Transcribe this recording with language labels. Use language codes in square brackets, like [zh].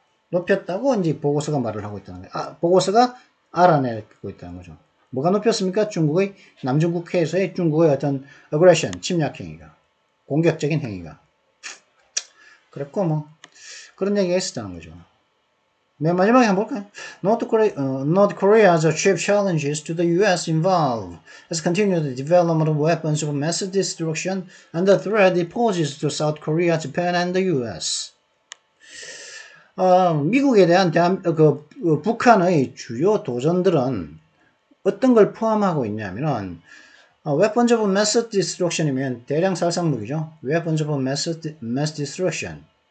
[ko] 높였다고 이제 보고서가 말을 하고 있다는 거예요. 보고서가 알아내고 있다는 거죠. 뭐가 높였습니까? 남중국해에서의 중국의 어떤 aggression, 침략 행위가, 공격적인 행위가. 그랬고 그런 얘기가 있었다는 거죠. 맨 마지막에 한번 볼까요? [en] North Korea's chief challenges to the U.S. involve has continued the development of weapons of mass destruction and the threat it poses to South Korea, Japan, and the U.S. [ko] 미국에 대한 북한의 주요 도전들은 어떤 걸 포함하고 있냐면은 [en] weapons of mass destruction [ko] 이면 대량 살상 무기죠. [en] weapons of mass destruction.